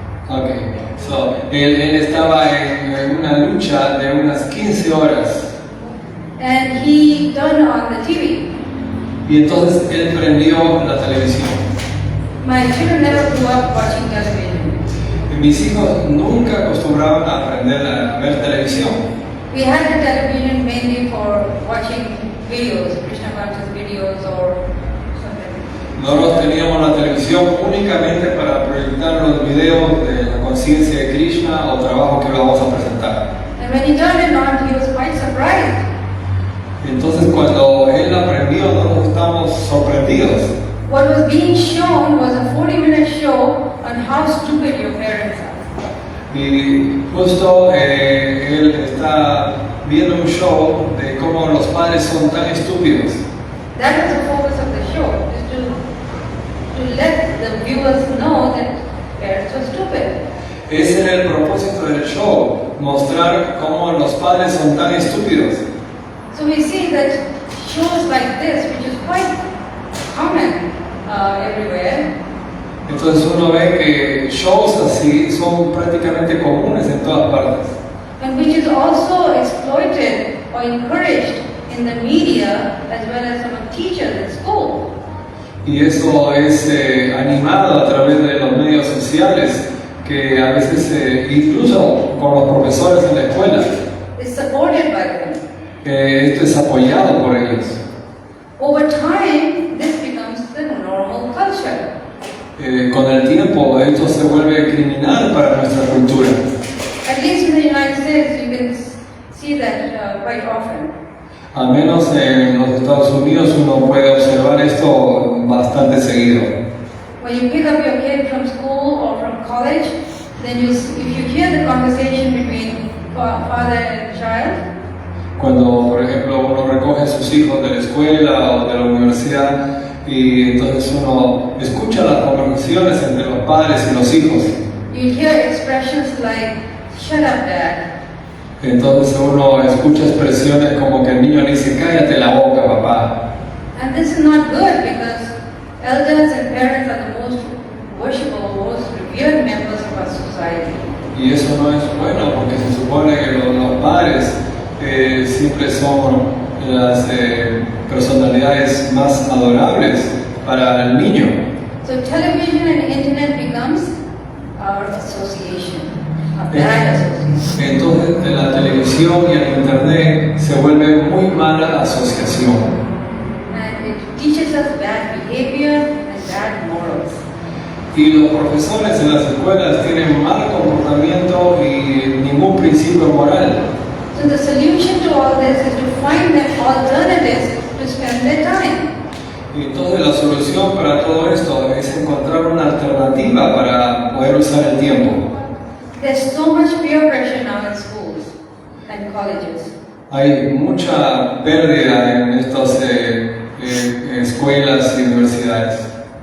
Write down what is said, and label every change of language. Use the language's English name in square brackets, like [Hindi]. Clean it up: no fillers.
[English] Okay, so [Spanish] él estaba en una lucha de unas 15 horas [English] And he turned on the TV. [Spanish] y entonces él prendió la televisión. [English] My children never grew up watching television. [Spanish] Mis hijos nunca acostumbraban a aprender a ver televisión. [English] We had the television mainly for watching videos, Krishna conscious videos or something. [Spanish] Nosotros teníamos la televisión únicamente para proyectar los videos de la conciencia de Krishna o trabajo que vamos a presentar. [English] And when he turned it on, he was quite surprised. [Spanish] Entonces cuando él aprendió, nosotros estábamos sorprendidos. [English] What was being shown was a 40-minute show on how stupid your parents are. [Spanish] Y justo él está viendo un show de cómo los padres son tan estúpidos. [English] That was the focus of the show, is to let the viewers know that parents are stupid. [Spanish] Ese era el propósito del show, mostrar cómo los padres son tan estúpidos. [English] So we see that shows like this, which is quite common everywhere, [Spanish] Entonces uno ve que shows así son prácticamente comunes en todas partes. [English] and which is also exploited or encouraged in the media as well as among teachers in school. [Spanish] Y eso es animado a través de los medios sociales, que a veces incluso con los profesores en la escuela, [English] It's supported by them. [Spanish] esto es apoyado por ellos. [English] Over time, this becomes the normal culture. [Spanish] Con el tiempo esto se vuelve criminal para nuestra cultura. [English] At least in the United States, you can see that quite often. [Spanish] Al menos en los Estados Unidos uno puede observar esto bastante seguido. [English] When you pick up your kid from school or from college, then if you hear the conversation between father and child, [Spanish] Cuando, por ejemplo, uno recoge a sus hijos de la escuela o de la universidad y entonces uno escucha las conversaciones entre los padres y los hijos, [English] you hear expressions like, "Shut up, Dad." [Spanish] entonces uno escucha expresiones como que el niño le dice, cállate la boca, papá. [English] And this is not good because elders and parents are the most worshipful, most revered members of our society. [Spanish] Y eso no es bueno porque se supone que los padres siempre son las personalidades más adorables para el niño. [English] So television and internet becomes our association, a bad association. [Spanish] Entonces la televisión y el internet se vuelve muy mala asociación. [English] And it teaches us bad behavior and bad morals. [Spanish] Y los profesores en las escuelas tienen mal comportamiento y ningún principio moral. [English] So the solution to all this is to find them alternatives to spend their time. [Spanish] Y entonces la solución para todo esto es encontrar una alternativa para poder usar el tiempo. [English] There's so much peer pressure now in schools and colleges. [Spanish] Hay mucha pérdida en estas escuelas y universidades.